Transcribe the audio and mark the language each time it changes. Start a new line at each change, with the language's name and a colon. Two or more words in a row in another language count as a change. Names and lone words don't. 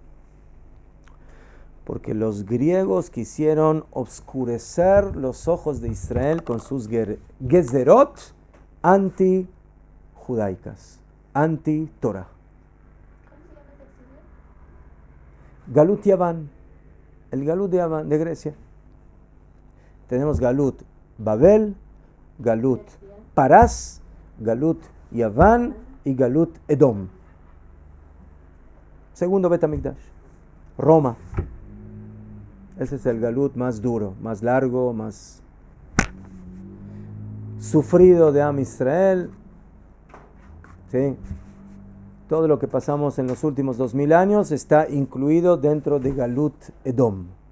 Spanish: Porque los griegos quisieron oscurecer los ojos de Israel con sus gezerot anti-judaicas, anti-Torah.
Hebrew: גלות יוון,
Spanish: el Galut de Yaván, de Grecia.
Hebrew: Tenemos גלות בבל גלות פרס גלות יוון y גלות אדום.
Spanish: Segundo
Hebrew: בית המקדש,
Spanish: Roma. Ese es el galut más duro, más largo, más sufrido de
Hebrew: עם ישראל.
Spanish: ¿Sí? Todo lo que pasamos en los últimos 2000 años está incluido dentro de
Hebrew: גלות אדום.